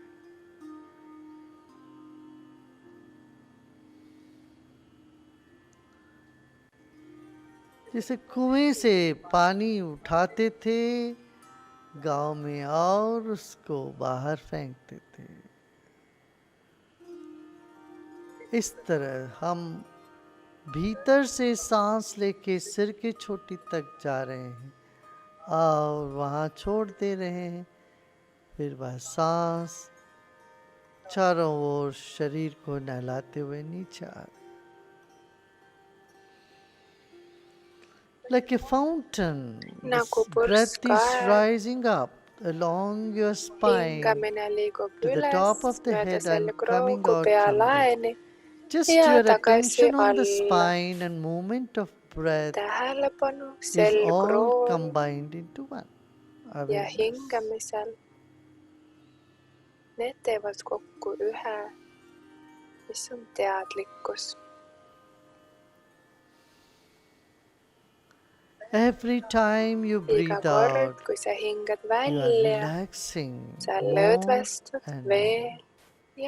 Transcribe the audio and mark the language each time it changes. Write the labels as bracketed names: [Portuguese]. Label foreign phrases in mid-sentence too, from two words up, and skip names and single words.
[Hindi] जैसे कुएं से पानी उठाते थे गांव में और उसको बाहर फेंकते थे, इस तरह हम भीतर से सांस लेके सिर के चोटी तक जा रहे हैं और वहां छोड़ दे रहे हैं. फिर वह सांस चारों ओर शरीर को नहलाते हुए नीचे आ रही. [English] Like a fountain, this [Estonian] Nagu [English] breath is [Estonian] purskkaev. [English] rising up along your spine [Estonian] Hingamine liigub [English] to the [Estonian] üles [English] top of the [Estonian] mööda [English] head and coming [Estonian] selgroogu [English] out from it. [Estonian] pealaeni [English] Just [Estonian] ja [English] your [Estonian] tagasi [English] attention on the [Estonian] alla. [English] spine and movement of breath [Estonian] Tähelepanu [English] is all [Estonian] selgrool [English] combined into one [Estonian] ja [English] awareness. [Estonian] hingamisel. Need teevad kokku ühe, mis on teadlikkus. [English] Every time you [Estonian] Iga [English] breathe [Estonian] kord, [English] out, [Estonian] kui sa hingad [English] you are [Estonian] välja, [English] relaxing [Estonian] sa [English] more [Estonian] lõdvestud [English] and [Estonian] veel [English] more.